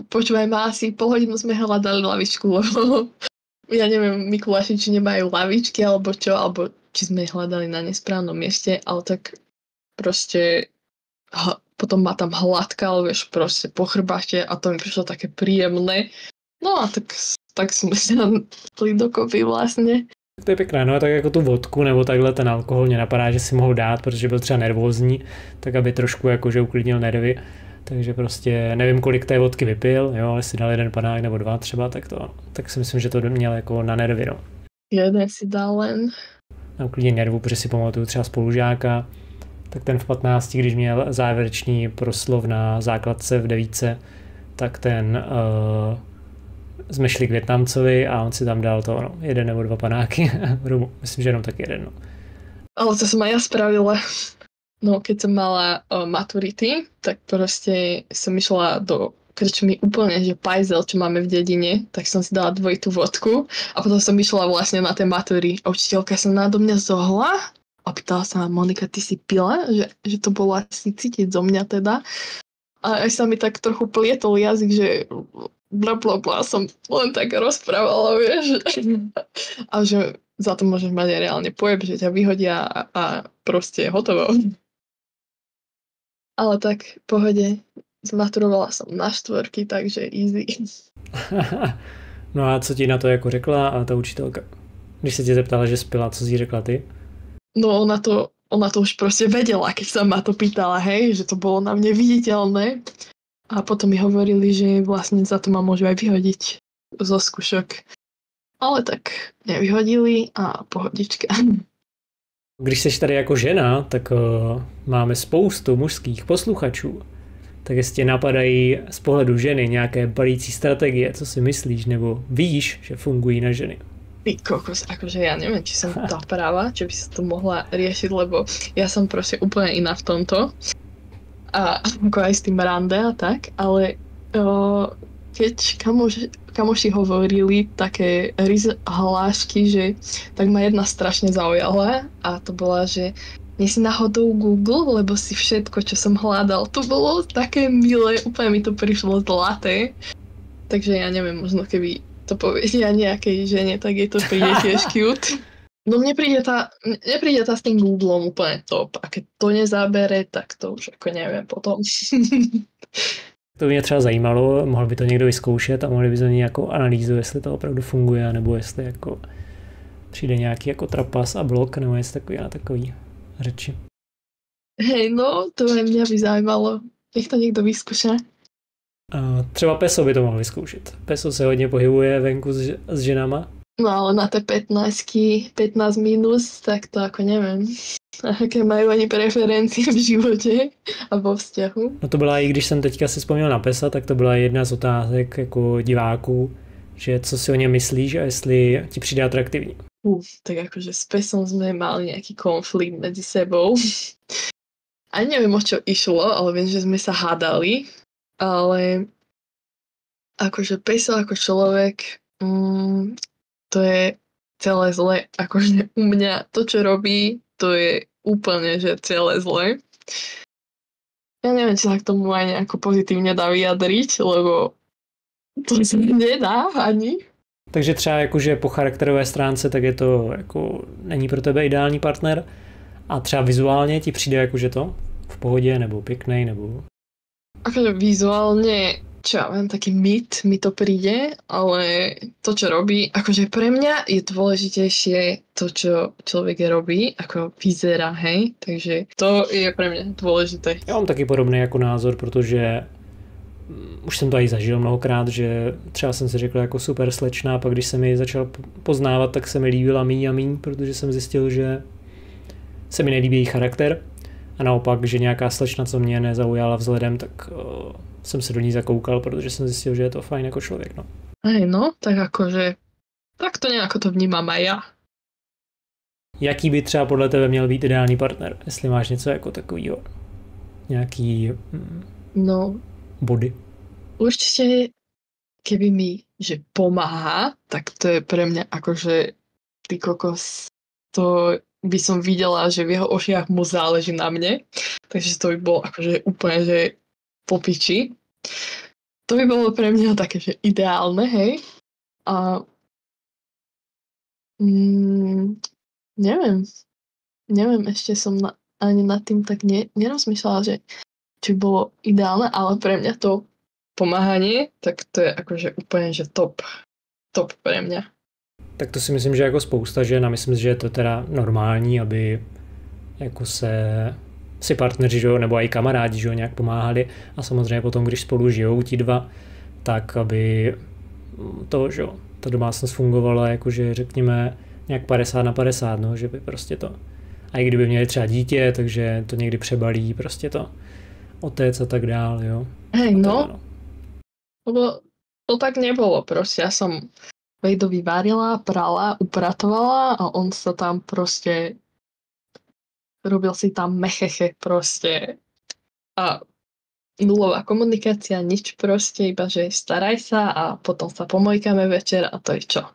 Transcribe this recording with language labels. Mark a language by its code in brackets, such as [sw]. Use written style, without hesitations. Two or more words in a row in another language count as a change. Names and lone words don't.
[sk] Počúvaj ma, asi pol hodinu sme hľadali lavičku, lebo ja neviem, Mikuláši, či nemajú lavičky alebo čo, alebo či sme hľadali na nesprávnom mieste, ale tak proste potom ma tam hladkal, vieš, proste po chrbáte a to mi prišlo také príjemné. No a tak sme sa dali dokopy vlastne. [cs] To je pěkné, no a tak jako tu vodku nebo takhle ten alkohol mě napadá, že si mohl dát, protože byl třeba nervózní, tak aby trošku jakože uklidnil nervy. Takže prostě nevím, kolik té vodky vypil, jo, ale si dal jeden panák nebo dva třeba, tak si myslím, že to měl jako na nervy, no. [sk] Jeden si dal len. [cs] Na uklidnění nervů, protože si pamatuju třeba spolužáka, tak ten v 15, když měl závěrečný proslov na základce v 9, tak ten jsme šli k Vietnamcovi a on si tam dal to, no, jeden nebo dva panáky rumu. Myslím, že jenom tak jeden, no. [sk] Ale to som aj ja spravila. No, keď som mala maturity, tak proste som išla do krčmy úplne, že pajzel, čo máme v dedine, tak som si dala dvojitú vodku a potom som išla vlastne na tie matury. A učiteľka sa nado mňa zohla a pýtala sa ma, Monika, ty si pila? Že to bolo asi cítiť zo mňa teda. A aj sa mi tak trochu plietol jazyk, že blablabla som len tak rozprávala, vieš. A že za to môžeš mať reálne pojeb, že ťa vyhodia a proste hotovo. Ale tak v pohode, zmaturovala som na 4, takže easy. [cs] No a co ti na to jako řekla a ta učitelka? Když se tě zeptala, že spila, co si řekla ty? [sk] No ona to už proste vedela, keď sa ma to pýtala, hej, že to bolo na mne viditeľné. A potom mi hovorili, že vlastne za to ma môžu aj vyhodiť zo skúšok. Ale tak nevyhodili a pohodička. [cs] Když jsi tady jako žena, tak máme spoustu mužských posluchačů. Tak jestli napadají z pohledu ženy nějaké balící strategie, co si myslíš, nebo víš, že fungují na ženy? [sk] Ty kokos, akože ja neviem, či som tá práva, či by sa to mohla riešiť, lebo ja som proste úplne iná v tomto. A ako aj s tým rande a tak, ale keď kamoši hovorili také hlášky, že tak ma jedna strašne zaujala a to bola, že nie si náhodou Google, lebo si všetko, čo som hľadal, to bolo také milé, úplne mi to prišlo zlaté. Takže ja neviem, možno keby to povedia nejakej žene, tak je to príde tiež cute. No mne príde tá s tým Googlom úplne top. A keď to nezabere, tak to už ako neviem potom. [cs] To by mě třeba zajímalo, mohl by to někdo vyzkoušet a mohli by to nějakou analýzu, jestli to opravdu funguje, nebo jestli jako přijde nějaký jako trapas a blok, nebo jestli takový na takový řeči. [sk] Hej, no, to mňa by zajímalo. Nech to někdo vyzkouša. [cs] Třeba Peso by to mohl vyzkoušet. Peso se hodně pohybuje venku s ženama. No ale na té 15 minus, [sk] tak to ako neviem. Aké majú ani preferencie v živote a vo vzťahu. [cs] No to byla, i když jsem teďka si vzpomněl na Pesa, tak to byla jedna z otázek jako diváků, že co si o něm myslíš a jestli ti přijde atraktivní. [sk] Tak akože s Pesom sme mali nejaký konflikt medzi sebou. Ani neviem, o čo išlo, ale viem, že sme sa hádali. Ale Akože Peso ako človek, to je celé zle. Akože u mňa to, čo robí, to je úplne, že celé zle. Ja neviem, či sa k tomu aj nejako pozitívne dá vyjadriť, lebo to sa nedá ani. [cs] Takže třeba jakože po charakterové stránce, tak je to jako není pro tebe ideální partner a třeba vizuálně ti přijde jakože to v pohodě nebo pěknej nebo... [sk] Akože vizuálne, čo ja viem, taký mit mi to príde, ale to, čo robí, akože pre mňa je dôležitejšie to, čo človek robí, ako vyzerá, hej, takže to je pre mňa dôležité. [cs] Já mám taky podobný jako názor, protože už jsem to i zažil mnohokrát, že třeba jsem si řekl jako super slečna a pak když jsem ji začal poznávat, tak se mi líbila míň a míň, protože jsem zjistil, že se mi nelíbí její charakter a naopak, že nějaká slečna, co mě nezaujala vzhledem, tak jsem se do ní zakoukal, protože jsem zjistil, že je to fajn jako člověk. No. [sk] Hej, no, tak akože tak to nejako to vnímam aj ja. [cs] Jaký by třeba podle tebe měl být ideální partner? Jestli máš něco jako takovýho, nějaký body? [sk] Určite, keby mi že pomáha, tak to je pre mňa akože ty kokos, to by som videla, že v jeho očiach mu záleží na mne, takže to by bolo akože úplne, že po piči. To by bolo pre mňa také, že ideálne, hej. A neviem, ešte som ani nad tým tak nerozmýšľala, že či bolo ideálne, ale pre mňa to pomáhanie, tak to je akože úplne, že top pre mňa. [cs] Tak to si myslím, že jako spousta žen a myslím, že je to teda normální, aby jako si partneři, že, nebo i kamarádi, že, nějak pomáhali a samozřejmě potom, když spolu žijou ti dva, tak aby to, že, ta domácnost fungovala jakože řekněme nějak 50/50, no, že by prostě to, a i kdyby měli třeba dítě, takže to někdy přebalí prostě to otec a tak dál, jo. [sk] Hej, no. Lebo to tak nebolo proste. Ja som Vejdovi varila, prala, upratovala a on sa tam proste robil si tam mecheche proste. A nulová komunikácia, nič proste, iba že staraj sa a potom sa pomojkáme večer a to je čo?